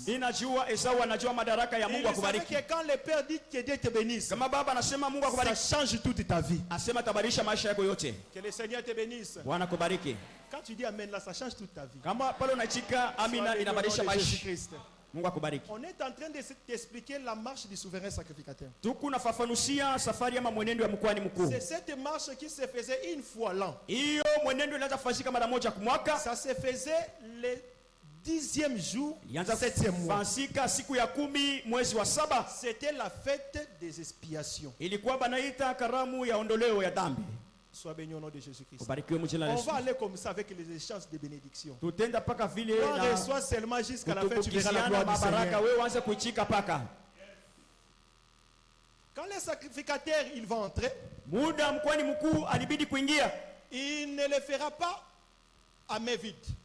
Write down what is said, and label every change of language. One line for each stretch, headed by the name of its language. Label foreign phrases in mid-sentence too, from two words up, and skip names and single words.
French: Il savait que quand le père dit que Dieu te bénisse, ça change toute ta vie. Que le Seigneur te bénisse. Quand tu dis Amen là, ça change toute ta vie. Jésus-Christ.
Swahili: Mungu akubariki.
French: On est en train de t'expliquer la marche du souverain sacrificateur.
Swahili: Tukunafafanusia safari ya mwenendo ya mkoani mkuu.
French: C'est cette marche qui se faisait une fois l'an.
Swahili: Hiyo mwenendo inaanza kufanyika mara moja kwa mwaka.
French: Ça se faisait le 10e jour, 7e mois.
Swahili: Siku ya 10 mwezi wa 7.
French: C'était la fête des expiations.
Swahili: Ilikuwa banaita karamu ya ondoleo ya dhambi.
French: Sois béni au nom de Jésus-Christ. On va aller comme ça avec les échanges de bénédictions. On reçoit seulement jusqu'à la fin, tu verras la gloire du Seigneur. Quand les sacrificateurs ils vont entrer, il ne le fera pas à main vide.